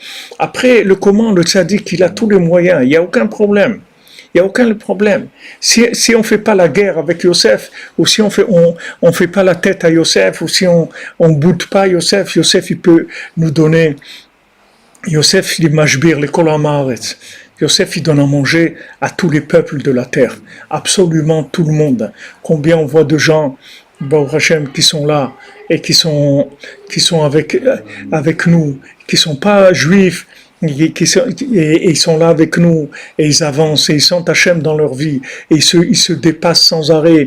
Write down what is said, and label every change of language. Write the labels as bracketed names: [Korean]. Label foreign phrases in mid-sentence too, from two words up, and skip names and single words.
[French] Après, le comment, le tzaddik, il a tous les moyens, il n'y a aucun problème. Il n'y a aucun problème. Si on ne fait pas la guerre avec Yosef, ou si on fait pas la tête à Yosef, ou si on ne boude pas Yosef, il peut nous donner. Yosef, il est mashbir, les [Hebrew] כל המארץ. [French] Yosef, il donne à manger à tous les peuples de la terre. Absolument tout le monde. Combien on voit de gens, [Hebrew] ברוך השם, [French] qui sont là, et qui sont avec nous, qui ne sont pas juifs, et ils sont là avec nous, et ils avancent, et ils sentent Hachem dans leur vie, et ils se dépassent sans arrêt.